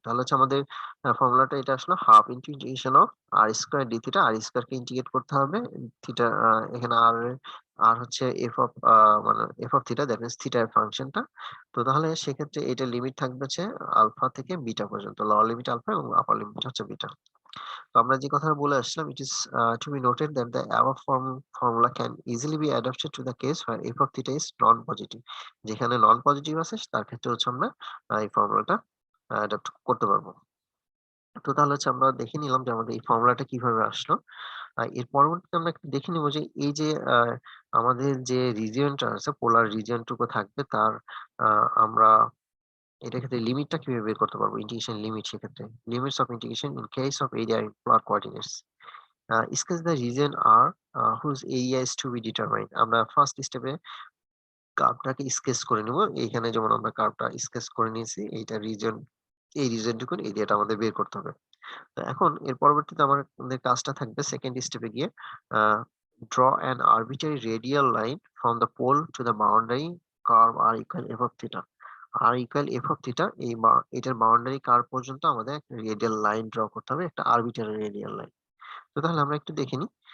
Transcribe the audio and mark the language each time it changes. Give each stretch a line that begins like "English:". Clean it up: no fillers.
Bangla: তাহলে হচ্ছে আমাদের ফর্মুলাটা এটা আসলে half into integration of r square D theta. r square K integrate করতে হবে। থিটা এখানে আর হচ্ছে মানে f of theta that means theta এর ফাংশনটা। তো তাহলে সেক্ষেত্রে এটার লিমিট থাকবে হচ্ছে আলফা থেকে বিটা পর্যন্ত। লোয়ার লিমিট আলফা এবং আপার লিমিট হচ্ছে বিটা। তো আমরা যে কথাটা বলে আসলাম
English: it is to be noted that the above formula can easily be adapted to the case where f of theta is non-positive
Bangla: যেখানে নন পজিটিভ আছে তার ক্ষেত্রে হচ্ছে আমরা এই ফর্মুলাটা অ্যাডাপ্ট করতে পারবো। তো তাহলে হচ্ছে আমরা দেখে নিলাম যে আমাদের এই ফর্মুলাটা কিভাবে আসলো। এর পরবর্তীতে আমরা একটু দেখে নিব যে এই যে আমাদের যে রিজিয়নটা আছে পোলার রিজিয়ন টুকু থাকবে তার আমরা এটার ক্ষেত্রে লিমিটটা কিভাবে বের করতে পারবো? ইন্টিগ্রেশন লিমিট সেক্ষেত্রে।
English: Limits of integration in case of area in polar coordinates. sketch the region R whose area is to be determined
Bangla: আমরা ফার্স্ট স্টেপে কার্ভটাকে স্কেচ করে নিব। এইখানে যেমন আমরা কার্ভটা স্কেচ করে নিয়েছি। এইটা রিজন এই রিজনটুকুর এরিয়াটা আমাদের বের করতে হবে। তো এখন এর পরবর্তীতে আমাদের কাজটা থাকবে সেকেন্ড স্টেপে গিয়ে আ
English: draw an arbitrary radial line from the pole to the boundary curve r equal f of theta
Bangla: r equal f of theta এটার বাউন্ডারি কার্ভ পর্যন্ত আমাদের একটা রেডিয়াল লাইন ড্র করতে হবে একটা আরবিটারি রেডিয়াল লাইন। তো তাহলে আমরা একটু দেখে নিই।